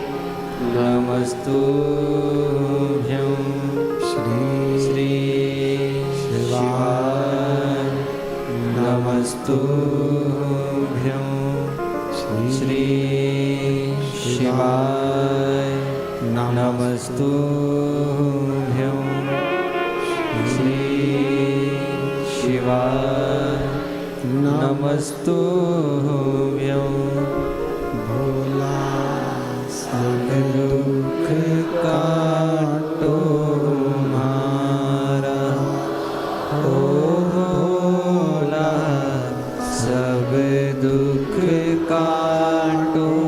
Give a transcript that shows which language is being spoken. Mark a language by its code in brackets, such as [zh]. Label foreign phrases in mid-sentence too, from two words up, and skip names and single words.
[sa] नमस्तुभ्यं श्री शिवाय नमस्तुभ्यं श्री शिवाय नमस्तुभ्यं श्री शिवाय नमस्तुभ्यं [hi] भोला सब दुख काटो हमारा ओ भोला सब दुख काटो